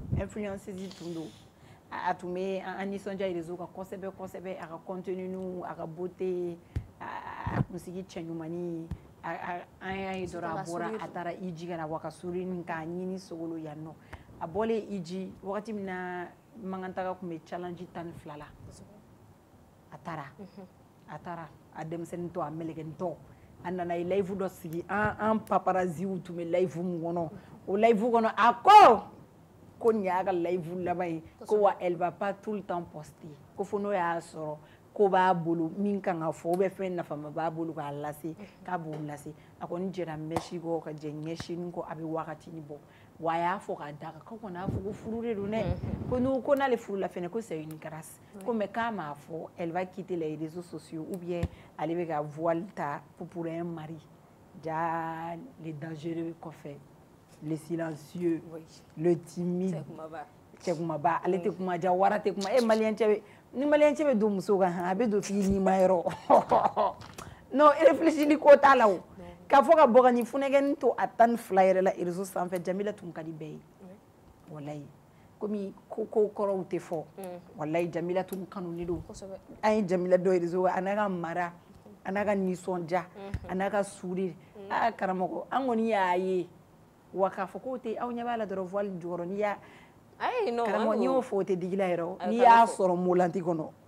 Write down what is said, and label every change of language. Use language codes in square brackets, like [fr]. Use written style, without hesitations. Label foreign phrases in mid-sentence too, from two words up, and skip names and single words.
[bm] a tun bɛ an nisɔndiya réseau kan kosɛbɛ a ka contenu a ka beauté a kunsigi cɛ ɲumani an y'a ye dɔrɔn a bɔra a taara Iji ka na Wakasuri k'a ɲini Sogolo yan nɔ a bɔlen Iji wagati min na Mankantaga tun bɛ challenge 12 la a taara a denmisɛnnin tɔ a mɛlɛkɛnin a nana ye live dɔ sigi an paparazziw tun bɛ live mun kɔnɔ o live kɔnɔ a ko nin y'a ka live laban ye ko wa [fr] elle va pas tout le temps poster [bm] ko fo n'o y'a sɔrɔ ko b'a bolo min kan ka fɔ bɛ fɛn nafama b'a bolo k'a lase k'a b'o lase a kɔni jɛra mɛsi kɔ ka jɛ ɲɛsinin kɔ a bɛ wagatini bɔ wa a y'a fɔ k'a da kan k'aw kɔni a fɔ ko furu de don dɛ ko n'ale furu la fɛnɛ ko [fr] c'est une grâce [bm] ko mais k'a m'a fɔ [fr] elle va quitter les réseaux sociaux ou bien [bm] ale bɛ ka voile ta [fr] pour un mari [bm] ja [fr] les dangereux [bm] kɔfɛ [fr] le silencieux le timide [bm] cɛ kumaba ale tɛ kuma ja wara tɛ kuma maliyɛn cɛ bɛ ni maliyɛn cɛ bɛ don muso kan a bɛ don f'i ni ma yɔrɔ non réfléchili ko t'a la o k'a fɔ ka bɔ ka nin funɛkɛnin to a 12 yɛrɛ la réseau sanfɛ Jamila tun ka di bɛɛ ye walayi komi ko kɔrɔw tɛ fɔ walayi Jamila tun kanunen don an ye Jamila dɔ réseau a n'a ka mara a n'a ka nisɔndiya a n'a ka sourire karamɔgɔ an kɔni y'a ye wa k'a fɔ k'o tɛ aw ɲɛ b'a la dɔrɔn voile jukɔrɔ n'i y'a karamɔgɔ n'i y'o fɔ o tɛ digi la yɛrɛ n'i y'a sɔrɔ molanti kɔnɔ